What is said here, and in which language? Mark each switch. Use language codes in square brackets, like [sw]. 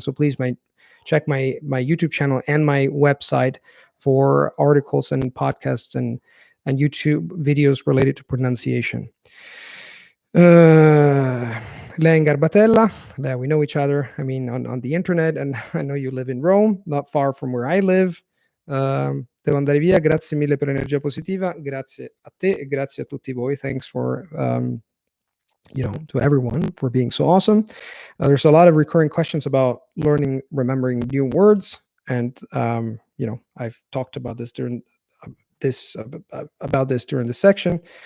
[en] So please check my YouTube channel and my website for articles and podcasts and YouTube videos related to pronunciation. Lea in Garbatella, we know each other, I mean, on the internet, and I know you live in Rome, not far from where I live. [it] Devo andare via, grazie mille per l'energia positiva, grazie a te e grazie a tutti voi. [en] Thanks for to everyone for being so awesome. There's a lot of recurring questions about remembering new words, and I've talked about this during this section.